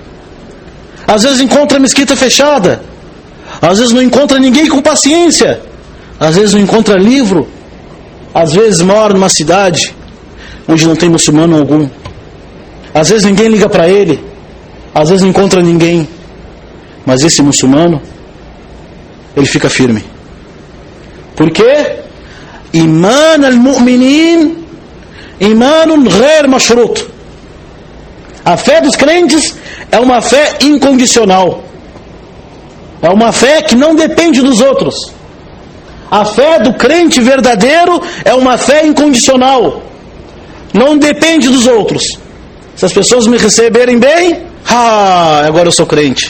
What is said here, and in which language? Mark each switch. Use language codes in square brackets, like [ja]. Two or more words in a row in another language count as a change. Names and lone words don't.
[pt] às vezes encontra a mesquita fechada, às vezes não encontra ninguém com paciência, às vezes não encontra livro, às vezes mora numa cidade onde não tem muçulmano algum, às vezes ninguém liga para ele, às vezes não encontra ninguém, mas esse muçulmano, ele fica firme. Por quê? [ar] إيمان المؤمنين إيمان غير مشروط. [pt] A fé dos crentes é uma fé incondicional, é uma fé que não depende dos outros. A fé do crente verdadeiro é uma fé incondicional, não depende dos outros. Se as pessoas me receberem bem, agora eu sou crente.